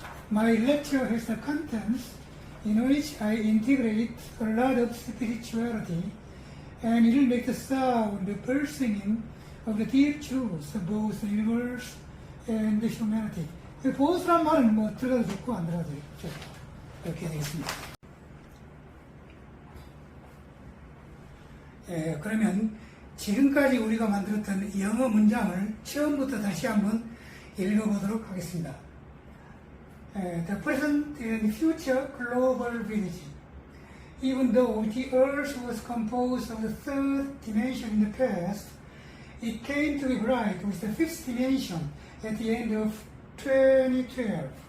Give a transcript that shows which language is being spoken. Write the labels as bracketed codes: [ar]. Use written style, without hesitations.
[en] My lecture has the contents in which I integrate a lot of spirituality and it will make the sound, the pulsing of the deep truths of both the universe and the humanity. [ko] 보스란 말은 뭐 들어가도 좋고 안 들어가도 좋고 이렇게 되겠습니다. 그러면 지금까지 우리가 만들었던 영어 문장을 처음부터 다시 한번 읽어보도록 하겠습니다. [en] The present and future global village. Even though the earth was composed of the third dimension in the past, it came to be bright with the fifth dimension at the end of 2012.